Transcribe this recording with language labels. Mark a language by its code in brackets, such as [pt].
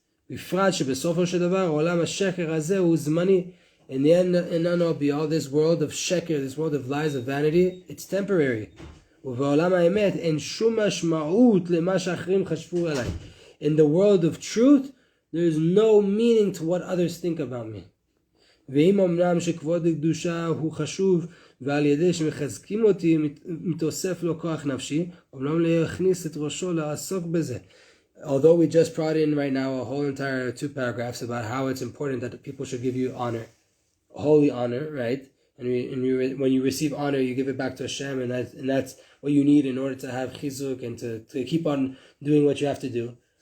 [en] In the end, be all this world of sheker, this world of lies, of vanity, it's temporary. In the world of truth, there is no meaning to what others think about me. [he] ואם אמנם שכבוד הקדושה הוא חשוב ועל ידי שמחזקים אותי מתוסף לו כוח נפשי, אמנם להכניס את ראשו לעסוק בזה. [en] Although we just brought in right now a whole entire 2 paragraphs about how it's important that the people should give you honor. holy honor, right? And when you receive honor, you give it back to Hashem, and that's what you need in order to have chizuk and to keep on doing what you have to do.